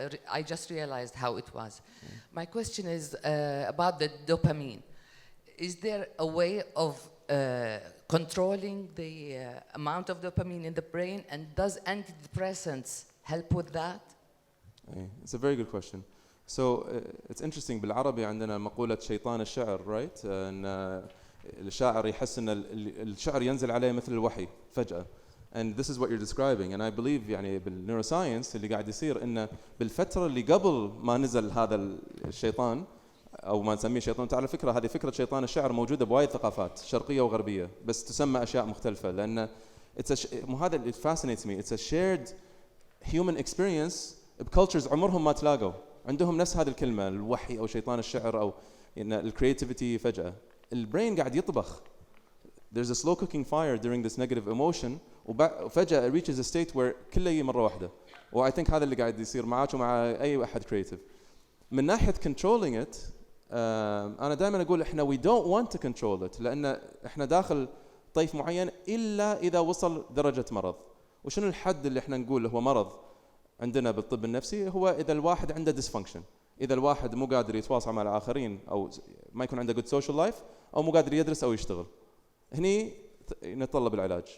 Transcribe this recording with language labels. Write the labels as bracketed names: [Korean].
[English] I just realized how it was. My question is about the dopamine. Is there a way of controlling the amount of dopamine in the brain, and does antidepressants help with that? It's a very good question. So it's interesting. [Arabic] بالعربي عندنا مقولة شيطان الشعر, [English] right? [Arabic] إن الشاعر يحس إن الشعر ينزل عليه مثل الوحي فجأة. [English] And this is what you're describing. And I believe [Arabic] يعني بالنيوروساينس اللي قاعد يصير إنه بالفترة اللي قبل ما نزل هذا الشيطان أو ما نسميه شيطان. تعال فكرة، هذه فكرة شيطان الشعر موجودة بوايد ثقافات شرقية وغربية، بس تسمى أشياء مختلفة لأن هذا [English] it fascinates me. It's a shared human experience [Arabic] بcultures عمرهم ما تلاقوا عندهم نفس هذه الكلمة الوحي أو شيطان الشعر أو إن الكرياتيفيتي. فجأة البرين قاعد يطبخ. [English] There's a slow cooking fire during this negative emotion [Arabic] وفجأة [English] it reaches a state where [Arabic] كله يجي مرة واحدة. و [English] I think [Arabic] هذا اللي قاعد يصير معاك ومع أي أحد creative. من ناحية controlling it أنا دائما أقول إحنا [English] we don't want to control it [Arabic] لأن إحنا داخل طيف معين إلا إذا وصل درجة مرض. وشنو الحد اللي إحنا نقول هو مرض عندنا بالطب النفسي؟ هو إذا الواحد عنده dysfunction، إذا الواحد مو قادر يتواصل مع الآخرين أو ما يكون عنده [English] good social life [Arabic] أو مو قادر يدرس أو يشتغل، هني نتطلب العلاج.